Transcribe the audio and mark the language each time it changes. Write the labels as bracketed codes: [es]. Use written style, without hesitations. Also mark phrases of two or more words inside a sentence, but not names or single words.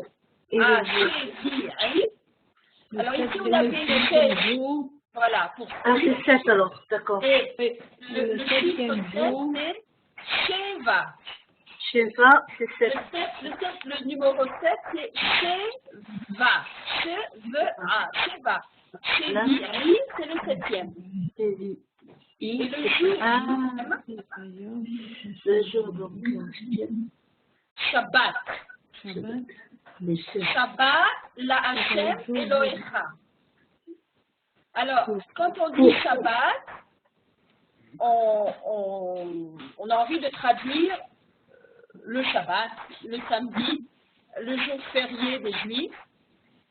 [fr] Ah, alors ici on avait le 7. Voilà, pour Ah, c'est 7 alors, d'accord. et le chiffre 7, c'est Sheva. Sheva, c'est 7. Le numéro 7, c'est Sheva. Sheva. Shevi, c'est le 7e. Et le jour, Le jour, donc, Shabbat. [he] שבת, לה׳, אלהיך. [fr] Alors, quand on dit Shabbat, on a envie de traduire le Shabbat, le samedi, le jour férié des Juifs.